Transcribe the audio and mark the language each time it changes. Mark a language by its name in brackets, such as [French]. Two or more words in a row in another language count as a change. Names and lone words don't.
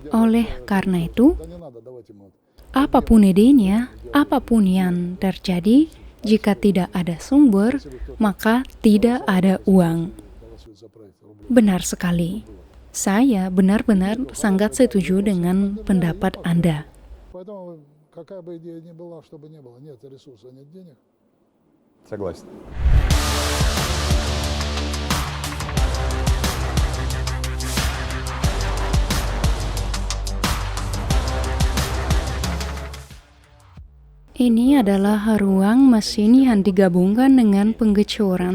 [Indonesian] Oleh karena itu, apapun idenya, apapun yang terjadi, jika tidak ada sumber, maka tidak ada uang. Benar sekali. Saya benar-benar sangat setuju dengan pendapat Anda. [Russian] какая бы идея ни была, чтобы не было, нет ресурса, нет денег. Согласен. [Indonesian] Ini adalah ruang mesin yang digabungkan dengan penggecoran.